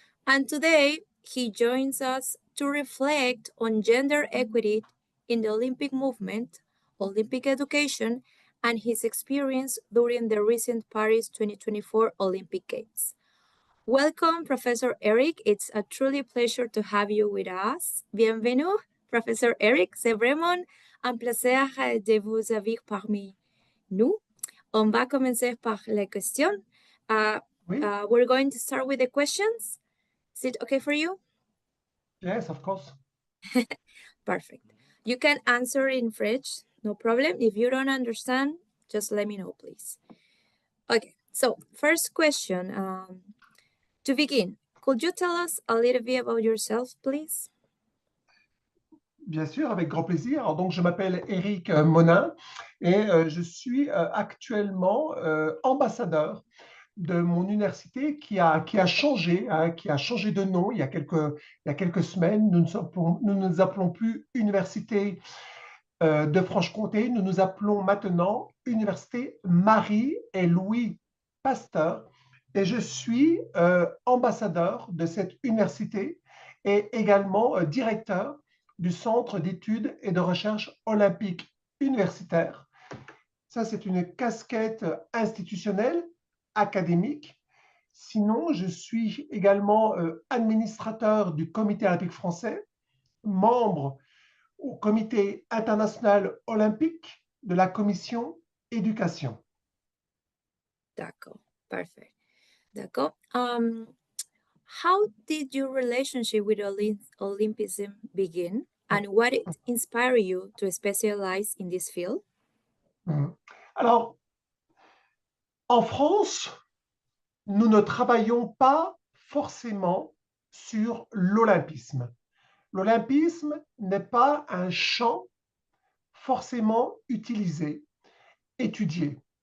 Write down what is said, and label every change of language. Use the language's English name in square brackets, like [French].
[English] And today, he joins us to reflect on gender equity in the Olympic movement, Olympic education, and his experience during the recent Paris 2024 Olympic Games. Welcome, Professor Eric. It's a truly pleasure to have you with us. [French] Bienvenue, Professor Eric. C'est vraiment un plaisir de vous avoir parmi nous. On va commencer par les questions. Oui. [English] We're going to start with the questions. Is it okay for you? Yes, of course. Perfect. You can answer in French, no problem. If you don't understand, just let me know, please. Okay, so first question. To begin, could you tell us a little bit about yourself, please? [French] Bien sûr, avec grand plaisir. Alors, donc, je m'appelle Éric Monin et je suis actuellement ambassadeur de mon université qui a changé, hein, qui a changé de nom il y a quelques semaines. Nous ne nous appelons plus Université de Franche-Comté, nous nous appelons maintenant Université Marie et Louis Pasteur. Et je suis ambassadeur de cette université et également directeur du Centre d'études et de recherche olympique universitaire. Ça, c'est une casquette institutionnelle, académique. Sinon, je suis également administrateur du Comité olympique français, membre au Comité international olympique de la Commission éducation. D'accord, perfect. D'accord. [English] How did your relationship with Olympism begin, and what inspired you to specialize in this field? [French] Alors, en France, nous ne travaillons pas forcément sur l'olympisme. L'olympisme n'est pas un champ forcément utilisé, étudié.